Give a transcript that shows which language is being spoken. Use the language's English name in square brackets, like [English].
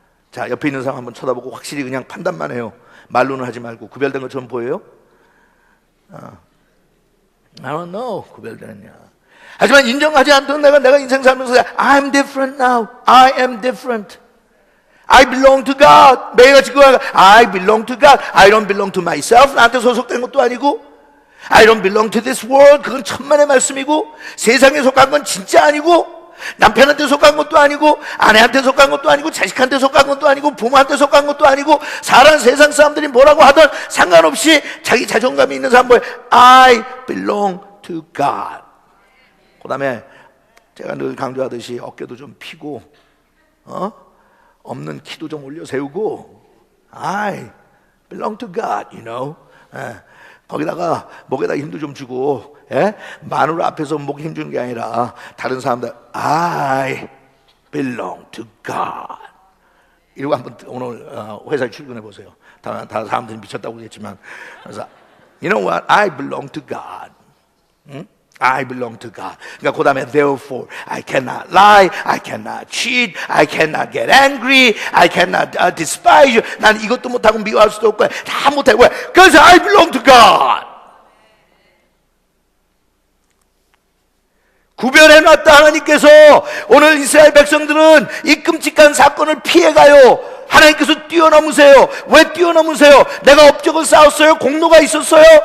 [Korean] 자, 옆에 있는 사람 한번 쳐다보고 확실히 그냥 판단만 해요. 말로는 하지 말고. 구별된 것처럼 보여요? [English] I don't know. [Korean] 구별되느냐. 하지만 인정하지 않던 내가 인생 살면서 [English] I'm different now. I am different. I belong to God. [Korean] 매일같이 그거 [English] I belong to God. I don't belong to myself. [Korean] 나한테 소속된 것도 아니고 [English] I don't belong to this world. [Korean] 그건 천만의 말씀이고 세상에 속한 건 진짜 아니고 남편한테 속한 것도 아니고 아내한테 속한 것도 아니고 자식한테 속한 것도 아니고 부모한테 속한 것도 아니고 사람 세상 사람들이 뭐라고 하든 상관없이 자기 자존감이 있는 사람 뭐예요? [English] I belong to God. [Korean] 그 다음에 제가 늘 강조하듯이 어깨도 좀 피고 없는 키도 좀 올려 세우고 [English] I belong to God, you know. [Korean] 거기다가 목에다 힘도 좀 주고 마누라 앞에서 목 힘주는 게 아니라 다른 사람들 [English] I belong to God [Korean] 이러고 한번 오늘 회사에 출근해 보세요. 다 사람들이 미쳤다고 그랬지만 그래서 [English] You know what? I belong to God. [Korean] 응? [English] I belong to God. [Korean] 그러니까 그 다음에 [English] therefore I cannot lie, I cannot cheat, I cannot get angry, I cannot despise you. [Korean] 난 이것도 못하고 미워할 수도 없고 다 못해. 왜? [English] Because I belong to God. [Korean] 구별해놨다 하나님께서. 오늘 이스라엘 백성들은 이 끔찍한 사건을 피해가요. 하나님께서 뛰어넘으세요. 왜 뛰어넘으세요? 내가 업적을 쌓았어요? 공로가 있었어요?